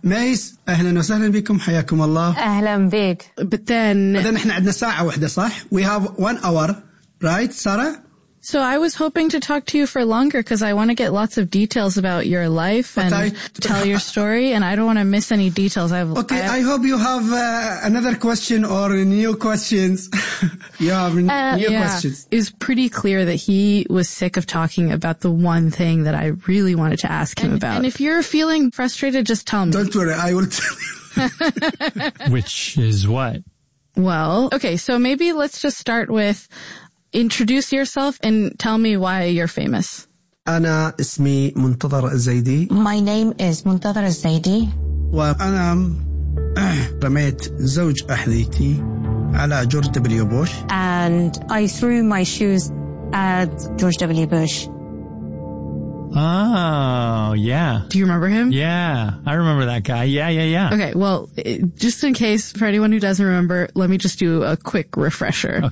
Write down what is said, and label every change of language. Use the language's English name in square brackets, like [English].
[Arabic] Mace, أهلاً وسهلاً بكم حياكم الله. أهلاً بك. [English] But then... [Arabic] إحنا عندنا ساعة واحدة صح? [English] We have 1 hour, right, Sara? So I was hoping to talk to you for longer because I want to get lots of details about your life and tell your story, and I don't want to miss any details. I hope you have another question or new questions. You have new questions. It was pretty clear that he was sick of talking about the one thing that I really wanted to ask him about. And if you're feeling frustrated, just tell me. Don't worry, I will tell you. Which is what? Well, okay, so maybe let's just start with... Introduce yourself and tell me why you're famous. [Arabic] أنا اسمي منتظر الزيدي. [English] My name is منتظر الزيدي. [Arabic] وأنا رميت زوج أحذيتي على جورج دبليو بوش. [English] And I threw my shoes at George W. Bush. Oh, yeah. Do you remember him? Yeah, I remember that guy. Yeah. Okay, well, just in case for anyone who doesn't remember, let me just do a quick refresher.